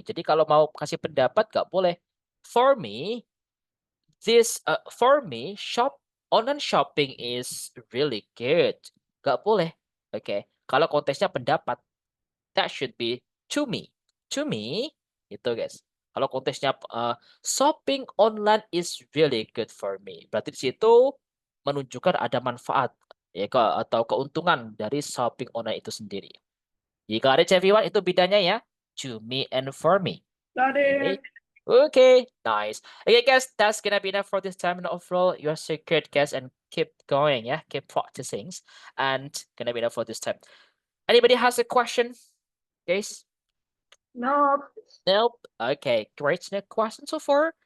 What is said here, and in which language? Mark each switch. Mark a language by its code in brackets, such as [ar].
[id] Jadi kalau mau kasih pendapat nggak boleh. [en] For me, online shopping is really good. [id] Nggak boleh. Oke. Kalau konteksnya pendapat, [en] that should be to me. To me, [id] itu [en] guys. [id] Kalau konteksnya [en] shopping online is really good for me. [id] Berarti di situ menunjukkan ada manfaat ya atau keuntungan dari shopping online itu sendiri. Jika ada everyone, itu bedanya ya. [en] To me and for me. Okay, nice. Okay, guys, that's gonna be enough for this time. And overall, you're so good, guys, and keep going, yeah, keep practicing, and gonna be enough for this time. Anybody has a question? Guys? Nope. Nope. Okay, great. No question so far.